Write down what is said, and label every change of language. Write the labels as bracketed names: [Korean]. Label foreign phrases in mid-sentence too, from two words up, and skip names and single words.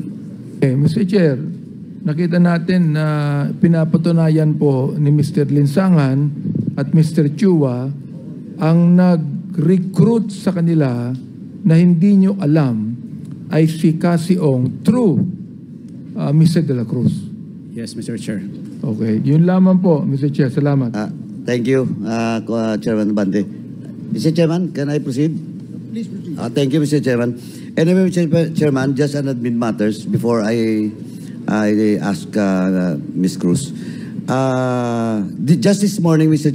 [English] Okay, Mr. [Filipino] Chair, nakita natin na pinapatunayan po ni Mr. Linsangan at Mr. Chua ang nag-recruit sa kanila na hindi nyo alam ay si Cassie Ong through Mr. de la Cruz. [English] Yes, Mr. Chair. [Filipino] Okay, yun lamang po, Mr. Chair. Salamat. [English] Thank you, Chairman Bante. Mr. Chairman, can I proceed? Please proceed. Thank you, Mr. Chairman. Anyway, Mr. Chairman, just an admin matters before I ask Ms. Cruz. Just this morning, Mr.